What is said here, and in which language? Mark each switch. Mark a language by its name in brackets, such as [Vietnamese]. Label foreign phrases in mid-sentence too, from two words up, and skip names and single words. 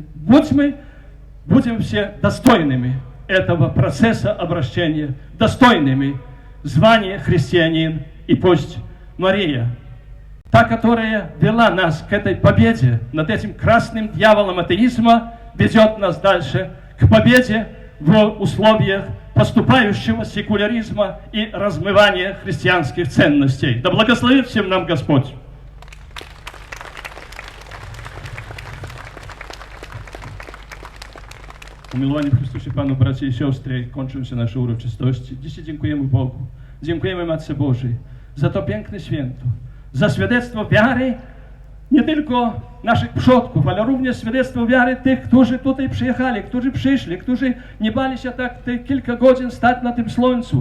[Russian] Будем все достойными этого процесса обращения, достойными звания христианин, и пусть Мария, та, которая вела нас к этой победе над этим красным дьяволом атеизма, ведет нас дальше к победе в условиях поступающего секуляризма и размывания христианских ценностей. Да благословит всем нам Господь! [Polish] Umiłowani w Chrystusie Panu, bracia i siostry, kończą się nasze uroczystości. Dzisiaj dziękujemy Bogu, dziękujemy Matce Bożej za to piękne święto, za świadectwo wiary nie tylko naszych przodków, ale również świadectwo wiary tych, którzy tutaj przyjechali, którzy przyszli, którzy nie bali się tak te kilka godzin stać na tym słońcu.